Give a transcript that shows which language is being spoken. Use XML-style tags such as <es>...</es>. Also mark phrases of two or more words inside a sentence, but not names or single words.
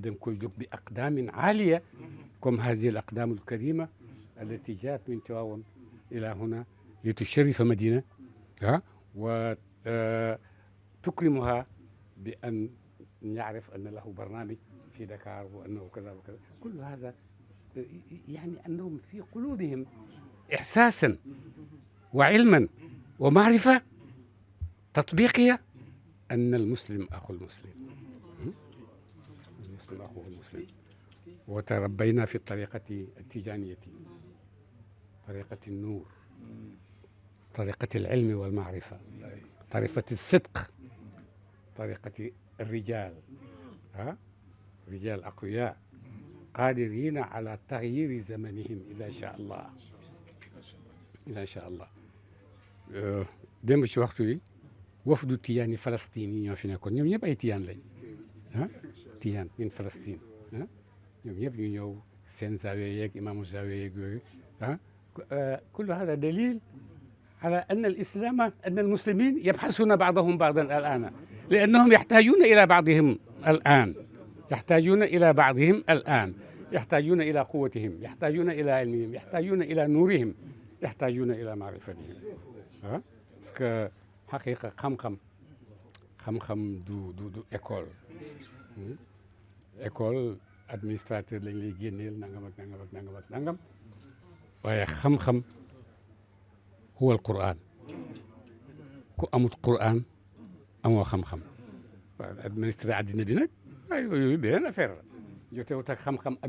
<wo>da nga koy jóg</wo> <ar>بأقدام عالية comme هذه الأقدام الكريمة التي جاءت من تيواون إلى هنا لتشرف المدينة وتكرمها بأن يعرف أنه له برنامج في داكار وأنه كذا وكذا كل هذا يعني أنهم في قلوبهم إحساسا وعلما ومعرفة تطبيقية أن المسلم أخو المسلم المسلم أخوه المسلم وتربينا في الطريقة التيجانية طريقة النور طريقة العلم والمعرفة طريقة الصدق طريقة الرجال رجال أقوياء قادرين على تغيير زمنهم إذا شاء الله إذا شاء الله</ar> <wo>démb ci waxtu wi wafdu tiyaan yi Palestine yi ñoo fi nekkoon ñoom ñëpp ay tiyaan lañ tiyaan min Palestine ñoom ñëpp ñu ñëw seen zawiya yeeg imaamu zawiya yeeg yooyu</wo> <ar>كل هذا دليل على أن الإسلام أن المسلمين يبحثون بعضهم بعضا الآن لأنهم يحتاجون إلى بعضهم الآن يحتاجون إلى قوتهم يحتاجون إلى علمهم يحتاجون إلى نورهم يحتاجون إلى معرفتهم</ar> <fr>parce que</fr> <ar>حقيقة</ar> <wo>xam-xam du</wo> <fr>école administrateur</fr> <wo>lañ lay génneel nangam waaye xam-xam</wo> <ar>هو القرآن</ar> <wo>ku amut Qur'an amoo xam-xam waaw administré àddina bi nag waaye yooyu beneen affaire la jotewut ak xam-xam ak</wo>